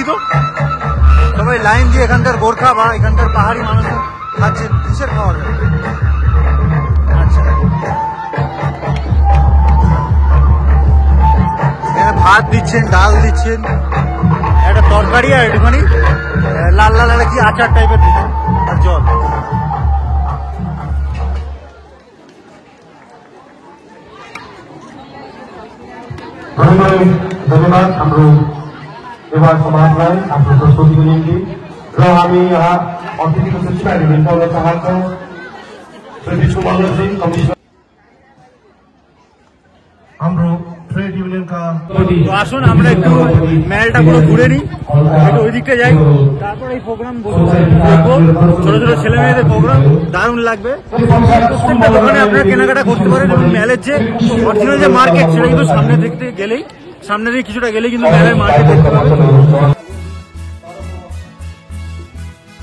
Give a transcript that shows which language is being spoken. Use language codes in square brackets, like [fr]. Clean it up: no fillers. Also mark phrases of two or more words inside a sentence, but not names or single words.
[bn] তো সবাই লাইন দিয়ে এখানকার গোর্খা বা এখানকার পাহাড়ি মানুষ খাচ্ছে, কিসের খাবার দাবার। আচ্ছা, ভাত দিচ্ছেন, ডাল দিচ্ছেন, একটা তরকারি আর একটুখানি লাল লাল একটা কি আচার টাইপের দিচ্ছেন, আর জল। [ne] धन्यवाद हाम्रो युवा समाजलाई आफ्नो प्रस्तुतिको निम्ति। र हामी यहाँ अतिथिको सूचीमा भेट्टाउन चाहन्छौँ श्री विष्णु मल्लजी, कमिसनर हाम्रो [en] trade union [ne] কা। [bn] তো আসুন আমরা একটু ম্যালটা পুরো ঘুরে নিই, একটু ওই দিকটা যাই, তারপর এই প্রোগ্রাম দেখবো। ছোট ছোট ছেলে মেয়েদের প্রোগ্রাম দারুণ লাগবে। প্রত্যেকটা দোকানে আপনারা কেনাকাটা করতে পারেন। এবং ম্যালের যে অরিজিনাল যে মার্কেট সেটা কিন্তু সামনে দেখতে গেলেই, সামনে দিয়ে কিছুটা গেলেই কিন্তু ম্যালের মার্কেট দেখতে পাবেন।